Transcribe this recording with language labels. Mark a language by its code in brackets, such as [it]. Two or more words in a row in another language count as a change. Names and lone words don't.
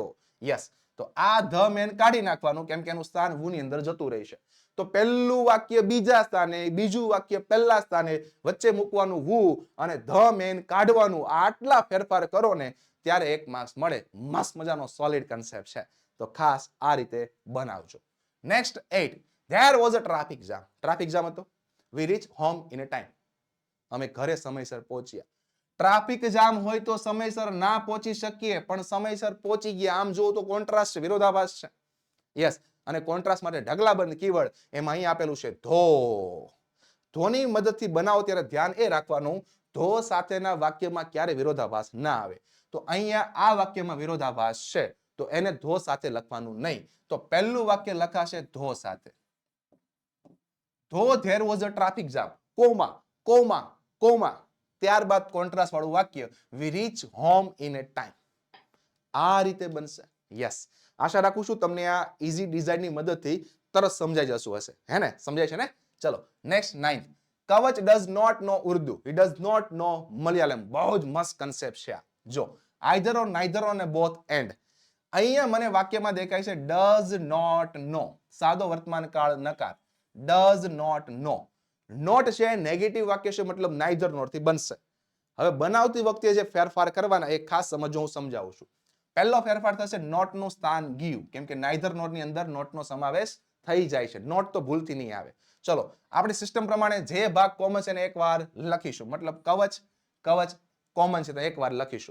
[gu] યસ, તો આ [en] the man [gu] કાઢી નાખવાનું, કેમ કે એનું સ્થાન વુ ની અંદર જતું રહેશે. તો પહેલું વાક્ય બીજા સ્થાને, બીજું વાક્ય પહેલા સ્થાને, વચ્ચે મૂકવાનું વુ અને [en] the man [gu] કાઢવાનું. આટલા ફેરફાર કરો ને ત્યારે 1 માર્ક્સ મળે. મસ્ત મજાનો સોલિડ કન્સેપ્ટ છે. તો ખાસ આ રીતે બનાવજો. નેક્સ્ટ 8, [en] there was a traffic jam. [gu] ટ્રાફિક જામ હતો. [en] we reached home in a time. [gu] અમે ઘરે સમયસર પહોંચ્યા. ટ્રાફિક જામ હોય તો સમયસર ના પહોંચી શકીએ, પણ સમયસર પહોંચી ગયા. આમ જોવું તો કોન્ટ્રાસ્ટ છે, વિરોધાભાસ છે. યસ, અને કોન્ટ્રાસ્ટ માટે ઢગલાબંધ કીવર્ડ એમાં અહીં આપેલું છે ધો. ધોની મદદથી બનાવો ત્યારે ધ્યાન એ રાખવાનું, ધો સાથેના વાક્યમાં ક્યારે વિરોધાભાસ ના આવે. તો અહીંયા આ વાક્યમાં વિરોધાભાસ છે, તો એને ધો સાથે લખવાનું નહીં. તો પહેલું વાક્ય લખાશે ધો સાથે. ધો [en] there was a traffic jam, [gu] કોમા, કોમા, કોમા, ત્યારબાદ કોન્ટ્રાસ્ટ વાળું વાક્ય, [en] we reach home in a time. [gu] આ રીતે બનશે. યસ, આશા રાખું છું તમને આ ઈઝી ડિઝાઇનની મદદથી તરત સમજાઈ જશું હશે. હે ને? સમજાય છે ને? ચલો, નેક્સ્ટ 9, કવચ [en] does not know Urdu, he does not know Malayalam. [gu] બહુ જ મસ્ત કન્સેપ્ટ છે આ. જો, [en] either or neither or [gu] ને [en] both and. [gu] અહીંયા મને વાક્યમાં દેખાય છે [en] does not know, [gu] સાદો વર્તમાન કાળ નકાર, [en] does not know. [gu] નોટ છે નેગેટિવ વાક્ય છે, મતલબ [en] neither nor [gu] થી બનશે. હવે બનાવતી વખતે જે ફેરફાર કરવાના એ ખાસ સમજો, હું સમજાવું છું. પહેલો ફેરફાર થશે નોટ નું સ્થાન ગીવ, કેમ કે [en] neither nor [gu] ની અંદર નોટ નો સમાવેશ થઈ જાય છે. નોટ તો ભૂલથી નહીં આવે. ચલો, આપણી સિસ્ટમ પ્રમાણે જે ભાગ કોમન છે એને એકવાર લખીશું, મતલબ કવચ, કવચ કોમન છે તો એકવાર લખીશું.